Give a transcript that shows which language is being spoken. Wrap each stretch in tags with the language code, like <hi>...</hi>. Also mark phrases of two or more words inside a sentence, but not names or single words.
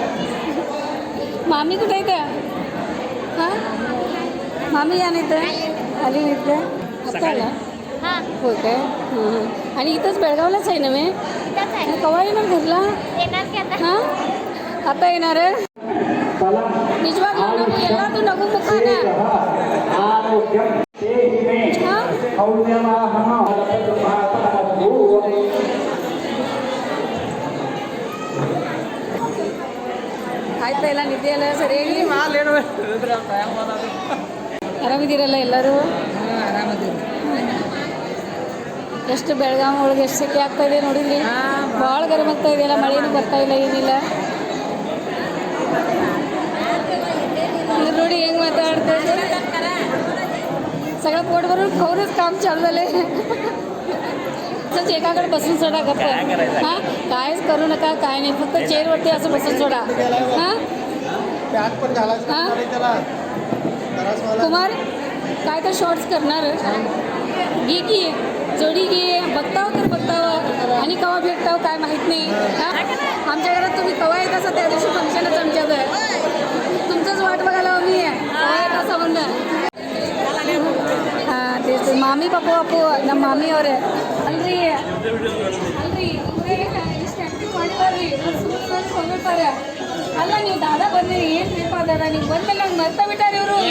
<mr>मामी कुठे आहे का? हां मामी या नाही तर आली नाही तर आता आला हो काय? आणि इथंच बेळगावलाच आहे ना मी. केव्हा येणार घरला? हां आता येणार आहे.</mr> <kn>ನಿಜವಾಗ್ಲೂ ನಾವು ಎಲ್ಲಾದರೂ ನಗು ಮುಖಾನ ಆಯ್ತಾ? ಎಲ್ಲ ನಿದ್ದೆ ಎಲ್ಲ ಸರಿ ಆರಾಮಿದ್ದೀರಲ್ಲ ಎಲ್ಲರೂ? ಎಷ್ಟು ಬೆಳಗಾವಿ ಒಳಗೆ ಎಷ್ಟು ಸೆಕೆ ಆಗ್ತಾ ಇದೆ ನೋಡಿದ್ರಿ. ಭಾಳ ಗರಮ್ ಆಗ್ತಾ ಇದೆಯಲ್ಲ, ಮಳೆನೂ ಬರ್ತಾ ಇಲ್ಲ ಏನಿಲ್ಲ. ನೋಡಿ ಹೆಂಗೆ ಮಾತಾಡ್ತೆ</kn> <mr>सगळं पोट भरून खाऊनच काम चालू झाले. असंच एकाकडे बसून सोडा गप्प. हां कायच करू नका, काय नाही, फक्त चेअरवरती असं बसून सोडा. हां हां कुमार काय तर शॉर्ट्स करणार घे की जोडी घे. बघताव तर बघताव आणि केव्हा भेटताव काय माहीत नाही हा? आमच्या घरात तुम्ही केव्हा येत असा त्या दिवशी फंक्शनच आमच्याकडे तुमचंच वाट बघायला आम्ही केव्हा येत असं म्हणलं</mr> <kn>ಹಾಂ ದೇಶ ಮಾಮಿ ಪಪ್ಪು ಅಪ್ಪು ನಮ್ಮ ಮಾಮಿ ಅವರೇ ಅಲ್ರಿ ಅಲ್ರಿ ಇಷ್ಟು ಆ್ಯಕ್ಟಿವ್ ಮಾಡಿದಾರ್ರಿ ಹೋಗ್ಬಿಡ್ತಾರೆ ಅಲ್ಲ ನೀವು ದಾದಾ ಬಂದ್ರಿ ಏನು ಟ್ರಿಪ್ ಅದಾರ ನೀವು ಬಂದ್ಮೇಲೆ ನಂಗೆ ಮರ್ತ ಬಿಟ್ಟಾರ ಇವರು</kn>